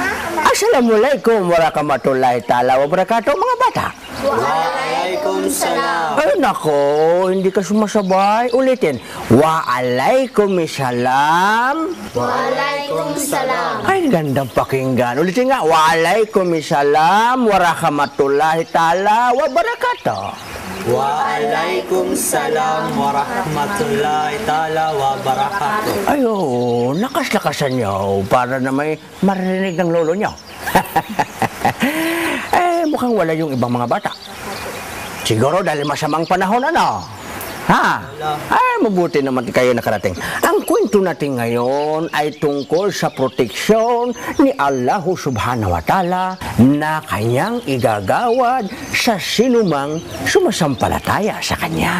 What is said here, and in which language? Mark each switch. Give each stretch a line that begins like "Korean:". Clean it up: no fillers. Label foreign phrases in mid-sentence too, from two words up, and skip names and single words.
Arabic: السلام عليكم ورحمة الله تعالى وبركاته
Filipino: mga bata.
Arabic: وعليكم السلام.
Filipino: Ay nako, hindi ka sumasabay. Ulitin.
Arabic: وعليكم السلام. وعليكم السلام.
Filipino: Ay gandang pakinggan. Ulitin nga.
Arabic: وعليكم السلام ورحمة الله تعالى وبركاته. وعليكم السلام ورحمة الله تعالى وبركاته.
Filipino: Ay oo, lakas-lakasan niyo para na may marinig ng lolo niyo. Mukhang wala yung ibang mga bata. Siguro dahil masamang panahon ano? Ha? Mabuti naman kayo nakarating. Ang kwento natin ngayon ay tungkol sa proteksyon ni Allah
Arabic: سبحانه وتعالى
Filipino: na kanyang igagawad sa sinumang sumasampalataya sa kanya.